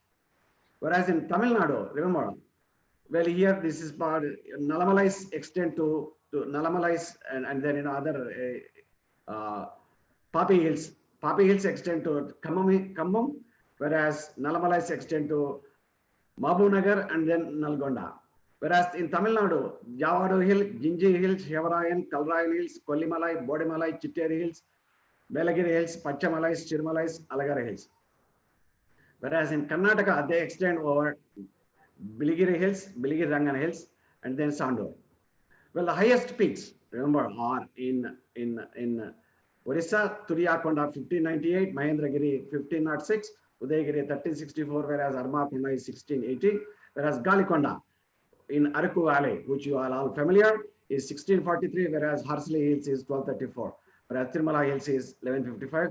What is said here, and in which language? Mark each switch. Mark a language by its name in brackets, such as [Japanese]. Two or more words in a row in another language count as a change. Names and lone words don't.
[English] Whereas in Tamil Nadu, remember, well, here this is part, Nalamalais extend to Nalamalais and then other Papi Hills. Papi Hills extend to Kambam, whereas Nalamalais extend to Mabunagar and then Nalgonda. Whereas in Tamil Nadu, Javadu Hill, Jinji Hills, Shivarayan, Kalrayan Hills, Kollimalai, Bodimalai, Chitteri Hills, Belagiri Hills, Pachamalais, Chirmalais, Alagara Hills. Whereas in Karnataka, they extend over Biligiri Hills, Biligiri Rangan Hills, and then Sandur. Well, the highest peaks, remember, are in Orissa, Turiyakonda 1598, Mahendragiri 1506, Udayagiri 1364, whereas Armakonda is 1680, whereas Galikonda in Araku Valley, which you are all familiar, is 1643, whereas Harsley Hills is 1234, whereas Tirumala Hills is 1155.